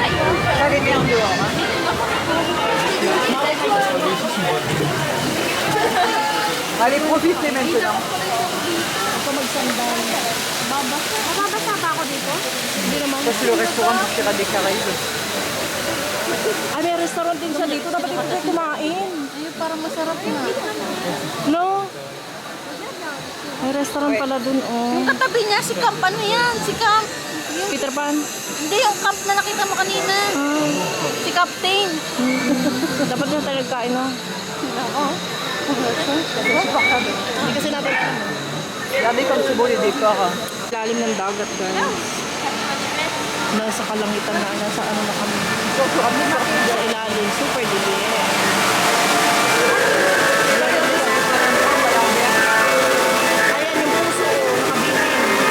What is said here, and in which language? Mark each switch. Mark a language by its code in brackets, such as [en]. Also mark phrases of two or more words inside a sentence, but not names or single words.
[fr] Pas les mains en dehors, hein. Allez, profitez maintenant. [tl] Ako magsandal. Mababasa pa ako dito? Hindi naman. [fr] Ça, c'est le restaurant pour Pirates des Caraïbes. [tl] Ah, may restaurant din siya dito. Dapat dito tayo kumain. Ayun, parang masarap na. No? May restaurant pala dun, oh. Yung katabi niya, si Camp, ano yan? Si Camp. Peter Pan. Hindi, yung Camp na nakita mo kanina. Si Captain. Dapat na tayo nagkain, no? Oo. Hindi kasi natin [fr] Regardez comme c'est beau les décors. Hein. [tl] lalim ng dagat, guys. Nasa kalangitan na, nasa ano na kami. Sa ilalim, super dilim. Ayan yung puso, nakabitin.